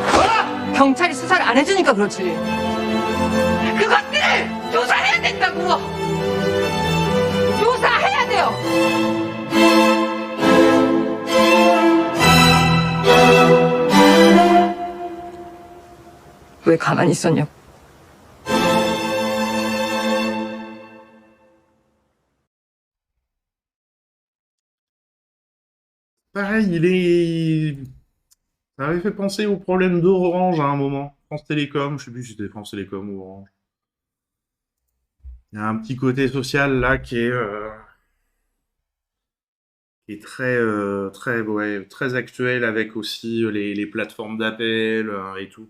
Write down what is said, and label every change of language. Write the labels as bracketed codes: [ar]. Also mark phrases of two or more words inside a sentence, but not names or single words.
[ko] 경찰이 수사를 안 해주니까 그렇지. 그것들을 조사해야 된다고. 조사해야 돼요. 왜 가만히 있었냐고. [fr] Pareil, ça avait fait penser au problème d'Orange à un moment. France Télécom, je sais plus si c'était France Télécom ou Orange. Il y a un petit côté social là qui est très actuel avec aussi les plateformes d'appel et tout.